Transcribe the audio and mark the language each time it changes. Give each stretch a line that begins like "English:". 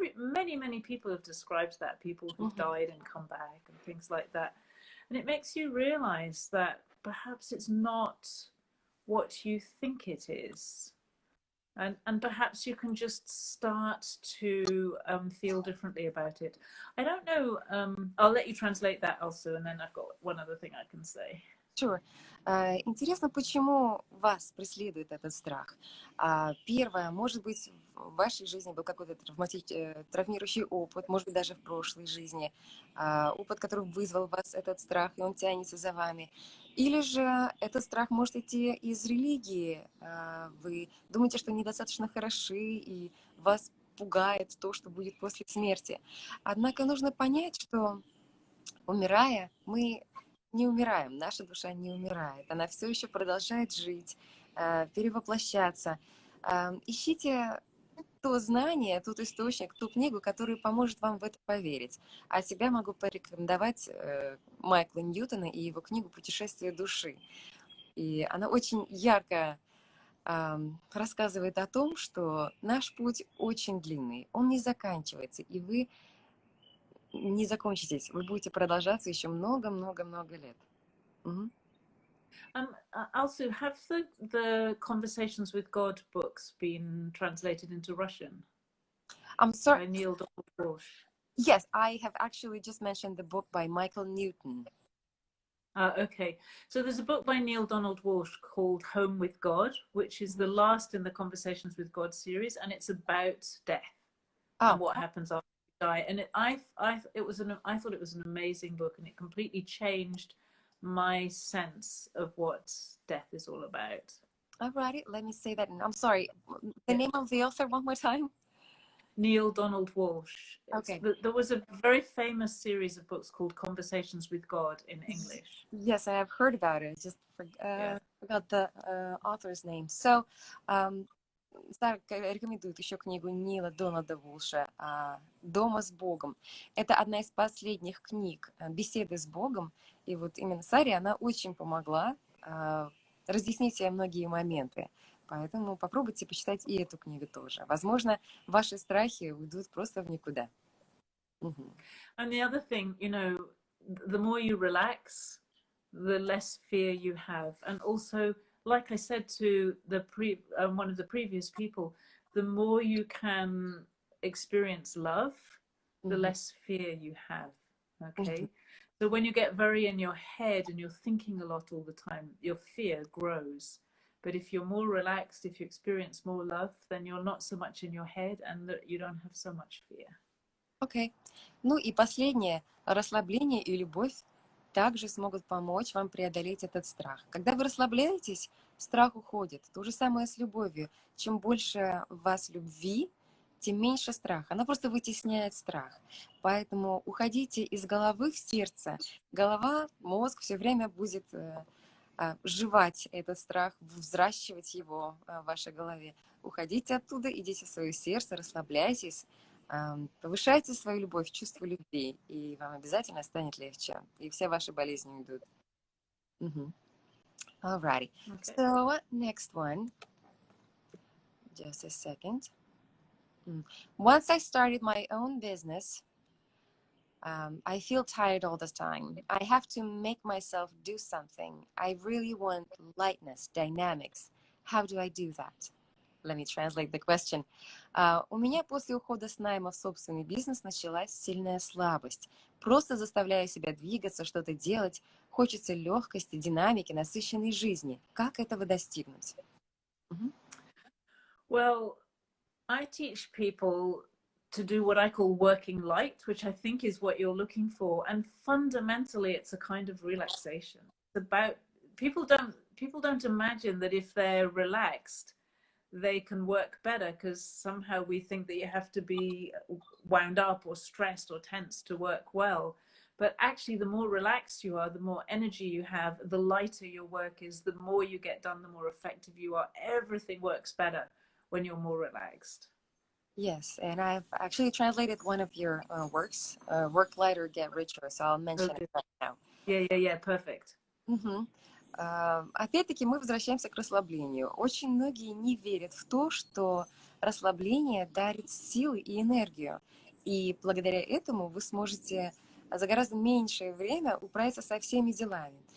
English: Many people have described that, people who've died and come back and things like that, and it makes you realize that perhaps it's not what you think it is, and perhaps you can just start to feel differently about it. I don't know, I'll let you translate that also, and then I've got one other thing I can say. Sure.
Russian: Интересно, почему вас преследует этот страх? Первое, может быть, в вашей жизни был какой-то травмирующий опыт, может быть, даже в прошлой жизни, опыт, который вызвал в вас этот страх, и он тянется за вами. Или же этот страх может идти из религии. Вы думаете, что недостаточно хороши, и вас пугает то, что будет после смерти. Однако нужно понять, что, умирая, мы не умираем, наша душа не умирает, она все еще продолжает жить, перевоплощаться. Ищите то знание, тот источник, ту книгу, которая поможет вам в это поверить. А себя могу порекомендовать Майкла Ньютона и его книгу «Путешествие души». И она очень ярко рассказывает о том, что наш путь очень длинный, он не заканчивается, и вы не закончитесь, вы будете продолжаться еще много-много-много лет.
English: Also, have the Conversations with God books been translated into Russian? I'm sorry. By Neil Donald Walsh. Yes, I have actually just mentioned the book by Michael Newton. Okay, so there's a book by Neil Donald Walsh called Home with God, which is the last in the Conversations with God series, and it's about death and what happens after you die. And I thought it was an amazing book, and it completely changed my sense of what death is all about. All righty, let me say that. I'm sorry, the name of the author one more time? Neil Donald Walsh. Okay. There was a very famous series of books called Conversations with God in English. Yes, I have heard about it. Just forgot the author's name.
Russian: So, Сара рекомендует еще книгу Нила Дональда Волша «Дома с Богом». Это одна из последних книг «Беседы с Богом». И вот именно Саре она очень помогла разъяснить себе многие моменты. Поэтому попробуйте почитать и эту книгу тоже. Возможно, ваши страхи уйдут просто в никуда.
English: And the other thing, you know, the more you relax, the less fear you have. And also, like I said to one of the previous people, the more you can experience love, the less fear you have. Okay? So when you get very in your head and you're thinking a lot all the time, your fear grows. But if you're more relaxed, if you experience more love, then you're not so much in your head and you don't have so much fear.
Russian: Окей. Ну и последнее. Расслабление и любовь также смогут помочь вам преодолеть этот страх. Когда вы расслабляетесь, страх уходит. То же самое с любовью. Чем больше в вас любви, тем меньше страха. Она просто вытесняет страх. Поэтому уходите из головы в сердце. Голова, мозг все время будет жевать этот страх, взращивать его в вашей голове. Уходите оттуда, идите в свое сердце, расслабляйтесь, повышайте свою любовь, чувство любви, и вам обязательно станет легче, и все ваши болезни уйдут.
English: Alrighty. Okay. So next one. Just a second. Once I started my own business, I feel tired all the time. I have to make myself do something. I really want lightness, dynamics. How do I do that? Let me translate the question.
Russian: У меня после ухода с найма в собственный бизнес началась сильная слабость. Просто заставляю себя двигаться, что-то делать. Хочется легкости, динамики, насыщенной жизни. Как этого достигнуть?
English: Well, I teach people to do what I call working light, which I think is what you're looking for. And fundamentally, it's a kind of relaxation. It's about people don't imagine that if they're relaxed, they can work better, because somehow we think that you have to be wound up or stressed or tense to work well. But actually, the more relaxed you are, the more energy you have, the lighter your work is, the more you get done, the more effective you are. Everything works better when you're more relaxed. Yes, and I've actually translated one of your works, Work Lighter, Get Richer, so I'll mention it right now. Yeah, perfect.
Russian: Опять-таки мы возвращаемся к расслаблению. Очень многие не верят в то, что расслабление дарит силы и энергию. И благодаря этому вы сможете за гораздо меньшее время управиться со всеми делами.